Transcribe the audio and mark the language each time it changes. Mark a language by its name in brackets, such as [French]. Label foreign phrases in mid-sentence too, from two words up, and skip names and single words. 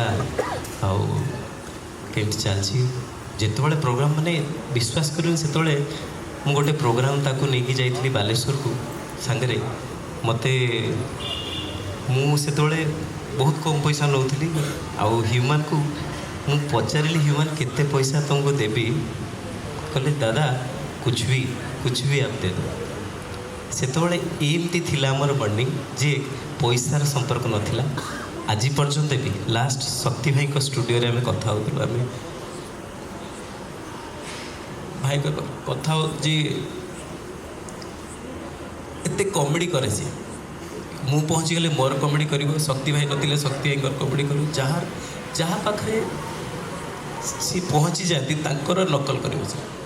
[Odia] ଆଉ କେମିତି ଚାଲିଛି ଯେତେବେଳେ ପ୍ରୋଗ୍ରାମ୍ ମାନେ ବିଶ୍ୱାସ କରିବେନି ସେତେବେଳେ ମୁଁ ଗୋଟେ ପ୍ରୋଗ୍ରାମ୍ ତାକୁ ନେଇକି ଯାଇଥିଲି ବାଲେଶ୍ୱରକୁ ସାଙ୍ଗରେ ମୋତେ ମୁଁ ସେତେବେଳେ ବହୁତ କମ୍ ପଇସା ନେଉଥିଲି ଆଉ ହ୍ୟୁମାନକୁ ମୁଁ ପଚାରିଲି ହ୍ୟୁମାନ କେତେ ପଇସା ତୁମକୁ ଦେବି କହିଲେ [Hindi] दादा कुछ भी आप दे दो [Odia] ସେତେବେଳେ ଏମିତି ଥିଲା ଆମର ବଣ୍ଡିଂ ଯେ ପଇସାର ସମ୍ପର୍କ ନଥିଲା ଆଜି ପର୍ଯ୍ୟନ୍ତ ବି ଲାଷ୍ଟ ଶକ୍ତି ଭାଇଙ୍କ ଷ୍ଟୁଡ଼ିଓରେ ଆମେ କଥା ହେଉଥିଲୁ ଆମେ ଭାଇଙ୍କ କଥା ଯେ ଏତେ କମେଡ଼ି କରେ ସେ ମୁଁ ପହଞ୍ଚିଗଲେ ମୋର କମେଡ଼ି କରିବ ଶକ୍ତି ଭାଇ ନଥିଲେ ଶକ୍ତି ଭାଇଙ୍କର କମେଡ଼ି କରିବ ଯାହା ପାଖରେ ସେ ପହଞ୍ଚି ଯାଆନ୍ତି ତାଙ୍କର ନକଲ କରିବ ସେ